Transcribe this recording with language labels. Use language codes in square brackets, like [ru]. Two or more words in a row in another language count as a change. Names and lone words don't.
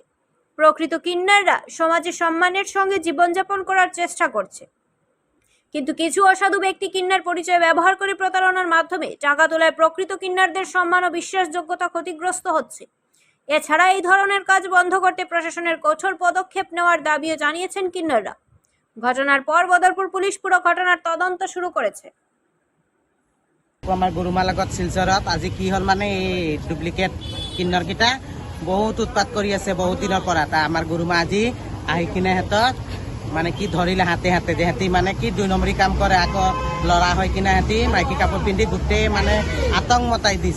[bn] প্রকৃত কিন্নাররা সমাজে সম্মানের সঙ্গে জীবনযাপন করার চেষ্টা করছে, কিন্তু কিছু অসাধু ব্যক্তি কিন্নার পরিচয় ব্যবহার করে প্রতারণার মাধ্যমে টাকা তোলায় প্রকৃত কিন্নারদের সম্মান ও বিশ্বাসযোগ্যতা ক্ষতিগ্রস্ত হচ্ছে। এছাড়া এই ধরনের কাজ বন্ধ করতে প্রশাসনের কঠোর পদক্ষেপ নেওয়ার দাবিও জানিয়েছেন কিন্নাররা। ঘটনার পর বদরপুর পুলিশ পুরো ঘটনার তদন্ত শুরু করেছে। [as] আমার গরুমালাগত শিলচৰত আজি কি হল মানে এই ডুপ্লিকেট কিন্নর কিটা বহুত উৎপাত কৰি আছে বহুত দিনৰ পৰা। তা আমাৰ গৰুমা আজি আহি কিনে সিহঁতক মানে কি ধৰিলে হাতে হাতে যে সিহঁতি মানে কি 2 নম্বৰী কাম কৰে, আকৌ ল'ৰা হৈ কিনে সিহঁতি মাইকী কাপোৰ পিন্ধি গোটেই মানে আতংক মতাই দিছে।